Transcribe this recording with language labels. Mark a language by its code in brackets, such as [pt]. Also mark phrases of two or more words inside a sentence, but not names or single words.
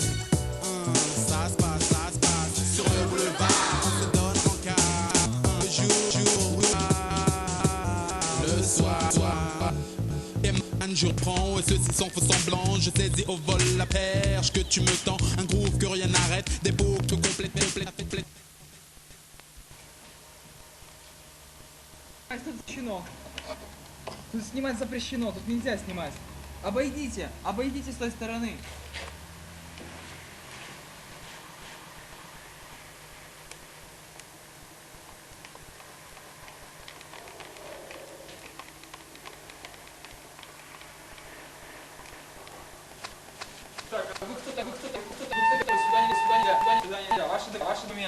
[fr] Ça se passe sur le boulevard. Je reprends et ceci sans faux semblant. Je saisis au vol la perche que tu me tends. Un groove que rien n'arrête. Des boucles complètes. [ru] Тут запрещено. Тут снимать запрещено, тут нельзя снимать. Обойдите с той стороны. Так, вы кто-то, свидание, ваши документы.